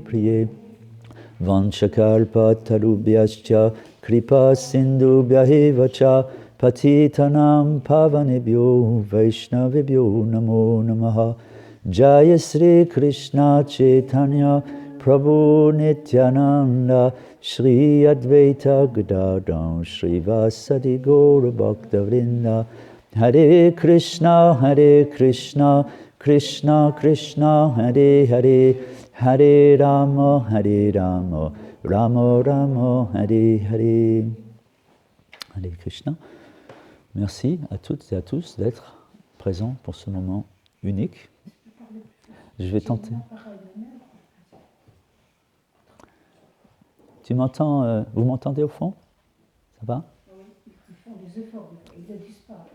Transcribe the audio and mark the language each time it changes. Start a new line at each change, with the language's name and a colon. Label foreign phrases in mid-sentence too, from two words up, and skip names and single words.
Sanskrit: Priye Vanchakalpa Tarubhyascha Kripa Sindhubhyaeva cha Patitanam Pavanebhyo Vaishnavebhyo Namo Namaha Jaya Sri Krishna Chaitanya Prabhu Nityananda Shri Advaita Gadadam Shri Vasadi Gaura Bhaktavrinda Hare Krishna Krishna Krishna Hare Hare Hare Rama Rama Rama Hare Hare. Hare Krishna.
French: Merci à toutes et à tous d'être présents pour ce moment unique. Je vais tenter. Tu m'entends, vous m'entendez au fond? Ça va? Oui, ils font des efforts, ils ne disent pas.